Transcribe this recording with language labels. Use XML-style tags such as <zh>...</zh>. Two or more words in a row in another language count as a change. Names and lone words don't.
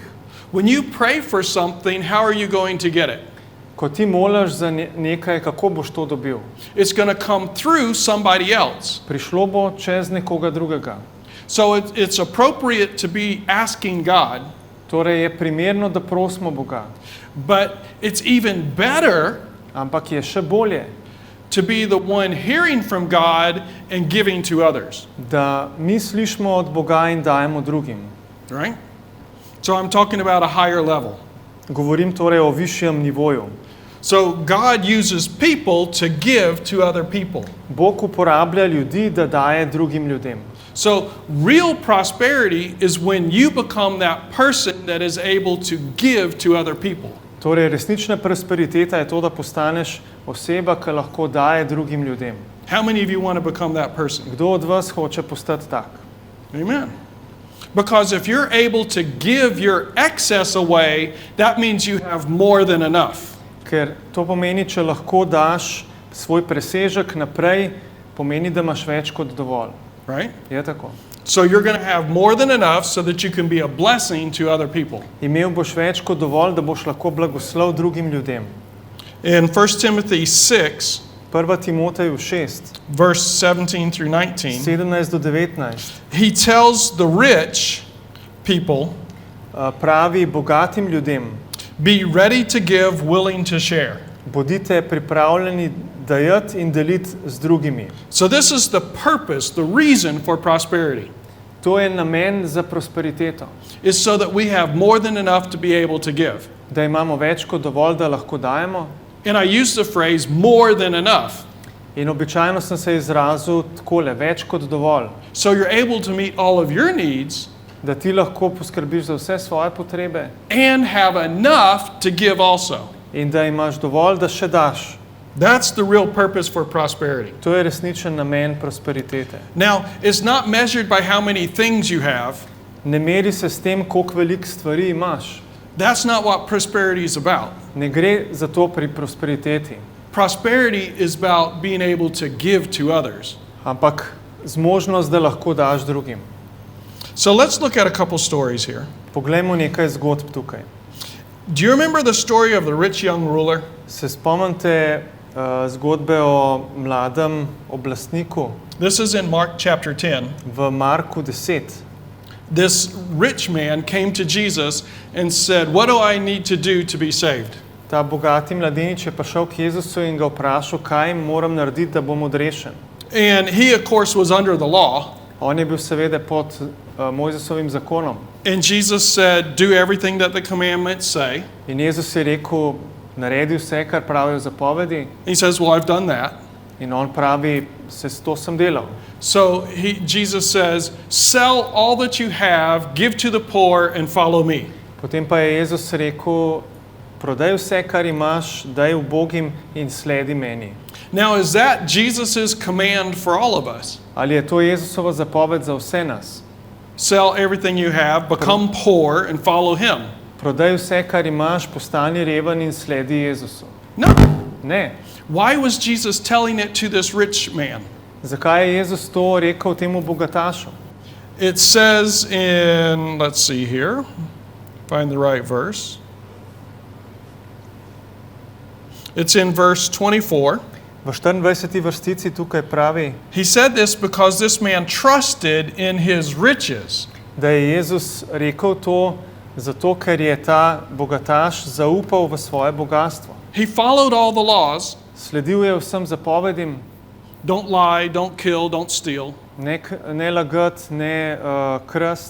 <en>When you pray for something, how are you going to get it?</en> <sl>Ko ti moliš za nekaj, kako boš to dobil?</sl> <en>It's going to come through somebody else.</en> <sl>Prišlo bo čez nekoga drugega.</sl> <en>So it's appropriate to be asking God,</en> <sl>Torej je primerno, da prosimo Boga.</sl> <en>but it's even better</en> <sl>Ampak je še bolje,</sl> <en>to be the one hearing from God and giving to others,</en> <sl>da mi slišimo od Boga in dajemo drugim.</sl> <en>right? So I'm talking about a higher level.</en> <sl>Govorim torej o višjem nivoju.</sl> <en>So God uses people to give to other people.</en> <sl>Bog uporablja ljudi, da daje drugim ljudem.</sl> <en>So real prosperity is when you become that person that is able to give to other people.</en> <sl>Torej, resnična prosperiteta je to, da postaneš oseba, ki lahko daje drugim ljudem.</sl> <en>How many of you want to become that person?</en> <sl>Kdo od vas hoče postati tak?</sl> <en>Amen. Because if you're able to give your excess away, that means you have more than enough.</en> <sl>Ker to pomeni, če lahko daš svoj presežek naprej, pomeni, da imaš več kot dovolj.</sl> <en>Right?</en> <sl>Je tako.</sl> <en>So you're going to have more than enough so that you can be a blessing to other people.</en> <sl>Imel boš več kot dovolj, da boš lahko blagoslov drugim ljudem.</sl> <en>In 1 Timothy 6,</en> <sl>1. Timoteju 6,</sl> <en>verse 17 through 19,</en> <sl>17 do 19</sl> <en>he tells the rich people,</en> <sl>pravi bogatim ljudem,</sl> <en>be ready to give, willing to share.</en> <sl>bodite pripravljeni dajati in deliti z drugimi.</sl> <en>So this is the purpose, the reason for prosperity,</en> <sl>To je namen za prosperiteto.</sl> <en>is so that we have more than enough to be able to give.</en> <sl>Da imamo več kot dovolj, da lahko dajemo.</sl> <en>And I use the phrase more than enough.</en> <sl>In običajno sem se izrazil takole, več kot dovolj.</sl> <en>So you're able to meet all of your needs</en> <sl>Da ti lahko poskrbiš za vse svoje potrebe</sl> <en>and have enough to give also.</en> <sl>in da imaš dovolj, da še daš.</sl> <en>That's the real purpose for prosperity.</en> <sl>To je resničen namen prosperitete.</sl> <en>Now, it's not measured by how many things you have.</en> <sl>Ne meri se s tem, koliko veliko stvari imaš.</sl> <en>That's not what prosperity is about.</en> <sl>Ne gre za to pri prosperiteti.</sl> <en>Prosperity is about being able to give to others.</en> <sl>Ampak zmožnost, da lahko daš drugim.</sl> <en>So let's look at a couple stories here.</en> <sl>Poglejmo nekaj zgodb tukaj.</sl> <en>Do you remember the story of the rich young ruler?</en> <sl>Se spomnite zgodbe o mladem oblastniku</sl> <en>This is in Mark chapter 10.</en> <sl>v Marku 10.</sl> <en>This rich man came to Jesus and said, "What do I need to do to be saved?"</en> <sl>Ta bogati mladenič je prišel k Jezusu in ga vprašal, kaj moram narediti, da bom odrešen.</sl> <en>And he, of course, was under the law.</en> <sl>On je bil seveda pod Mojzesovim zakonom.</sl> <en>And Jesus said, "Do everything that the commandments say."</en> <sl>In Jezus je rekel, naredi vse, kar pravijo zapovedi.</sl> <en>He says, "Well, I've done that."</en> <sl>In on pravi, to sem delal.</sl> <en>So Jesus says, "Sell all that you have, give to the poor, and follow me."</en> <sl>Potem pa je Jezus rekel, prodaj vse, kar imaš, daj ubogim in sledi meni.</sl> <en>Now, is that Jesus's command for all of us?</en> <sl>Ali je to Jezusova zapoved za vse nas?</sl> <en>Sell everything you have, become poor, and follow him.</en> <sl>Prodaj vse, kar imaš, postani reven in sledi Jezusu.</sl> <en>No.</en> <sl>Ne.</sl> <en>Why was Jesus telling it to this rich man?</en> <sl>Zakaj je Jezus to rekel temu bogatašu?</sl> <en>It says in, let's see here, find the right verse. It's in verse 24.</en> <sl>V 24. vrstici tukaj pravi,</sl> <en>He said this because this man trusted in his riches.</en> <sl>da je Jezus rekel to zato, ker je ta bogataš zaupal v svoje bogatstvo.</sl> <en>He followed all the laws.</en> <sl>Sledil je vsem zapovedim,</sl> <en>Don't lie, don't kill, don't steal.</en> <sl>ne lagati, ne krasti.</sl>